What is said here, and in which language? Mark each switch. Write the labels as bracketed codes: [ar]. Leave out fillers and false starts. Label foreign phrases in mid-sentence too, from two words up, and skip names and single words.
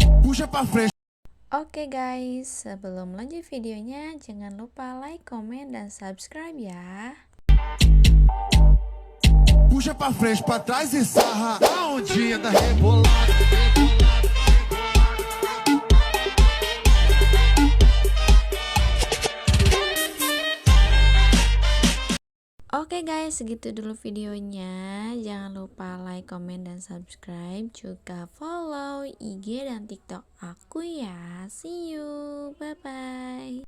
[pt] Puxa pra frente. [id] Oke guys, sebelum lanjut videonya jangan lupa like, komen, dan subscribe ya. [pt] Puxa pra frente, pra trás e sarra. A ondinha da rebolada. [id] Oke guys, segitu dulu videonya. Jangan lupa like, komen, dan subscribe. Juga follow IG dan TikTok aku ya. [en] See you, bye bye.